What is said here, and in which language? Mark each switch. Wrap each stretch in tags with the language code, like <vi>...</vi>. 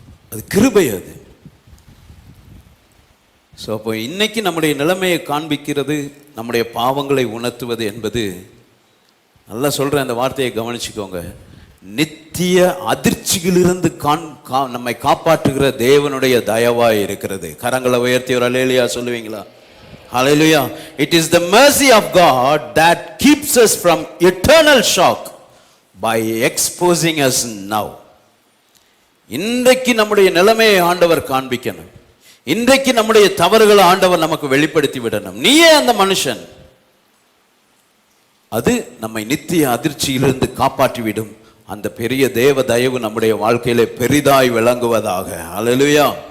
<ta>அது கிருபை. அது ஸோ அப்போ இன்னைக்கு நம்முடைய நிலைமையை காண்பிக்கிறது, நம்முடைய பாவங்களை உணர்த்துவது என்பது, நல்லா சொல்கிறேன், அந்த வார்த்தையை கவனிச்சுக்கோங்க, நித்திய அதிர்ச்சியிலிருந்து நம்மை காப்பாற்றுகிற தேவனுடைய தயவாய் இருக்கிறது. கரங்களை உயர்த்தி ஒரு அல்லேலூயா சொல்லுவீங்களா?</ta> <en>Hallelujah. It is the mercy of God that keeps us from eternal shock by exposing us now.</en> <ta>இன்றைக்கு நம்முடைய நிலைமையை ஆண்டவர் காண்பிக்கணும். இன்றைக்கு நம்முடைய தவறுகளை ஆண்டவர் நமக்கு வெளிப்படுத்தி விடணும். நீயே அந்த மனுஷன். அது நம்மை நித்திய அதிர்ச்சியிலிருந்து காப்பாற்றிவிடும். அந்த பெரிய தேவ தயவு நம்முடைய வாழ்க்கையிலே பெரிதாய் விளங்குவதாக. அல்லேலூயா.</ta>